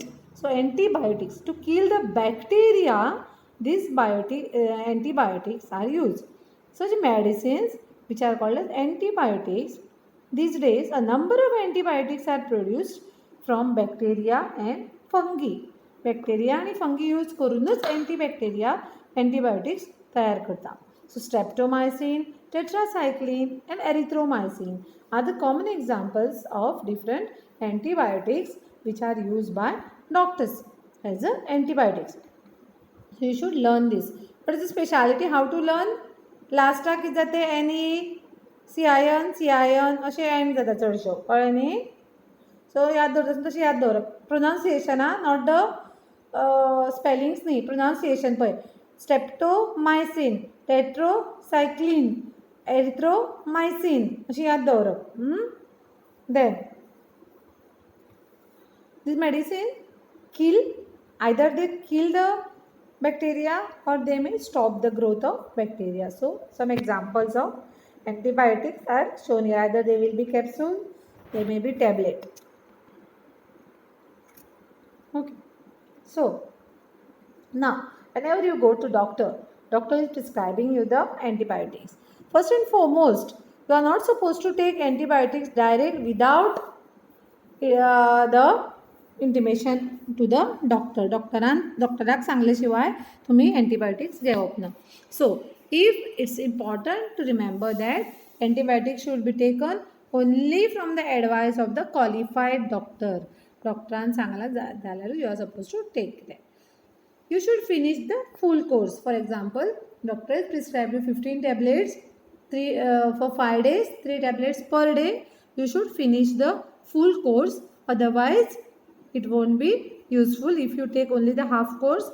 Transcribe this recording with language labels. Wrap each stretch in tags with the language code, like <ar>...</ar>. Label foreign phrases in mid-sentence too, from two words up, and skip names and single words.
<en>So antibiotics to kill the bacteria. These antibiotics are used. Such medicines which are called as antibiotics. These days, a number of antibiotics are produced from bacteria and fungi.</en> <kok>बॅक्टेरिया आणि फंगी यूज करूनच antibiotics तयार करता.</kok> <en>So streptomycin, tetracycline and erythromycin are the common examples of different antibiotics which are used by doctors as antibiotics. So you should learn this. What is the speciality? How to learn? Last</en> <kok>टाक कितें जाते</kok> <en>any cian</en> <kok>अशें एंड जाता चडश्यो कळ्ळें न्ही. सो याद दवरता तशें याद दवरप.</kok> <en>pronunciation not the spellings</en> <kok>न्ही, प्रोनाउन्सिएशन पळय. स्ट्रेप्टोमायसिन, टेट्रोसायक्लिन, एरिथ्रोमायसिन अशी याद दवरप.</kok> <en>देन this medicine either they kill the bacteria or they may stop the growth of bacteria. So some examples of antibiotics are shown here. Either they will be capsule, they may be tablet. Okay, so now whenever you go to doctor is prescribing you the antibiotics. First and foremost, you are not supposed to take antibiotics direct without the intimation to the</en> <kok>डॉक्टराक सांगले शिवाय तुम्ही एंटीबायोटिक्स घेवप ना.</kok> <en>So if it's important to remember that antibiotics should be taken only from the advice of the qualified doctor.</en> <kok>डॉक्टरान सांगला जाल्यार</kok> <en>you are suppose to take that. You should finish the full course. For example, doctor has prescribed you 15 tablets for 5 days, 3 tablets per day. You should finish the full course. Otherwise, it won't be useful if you take only the half course.</en>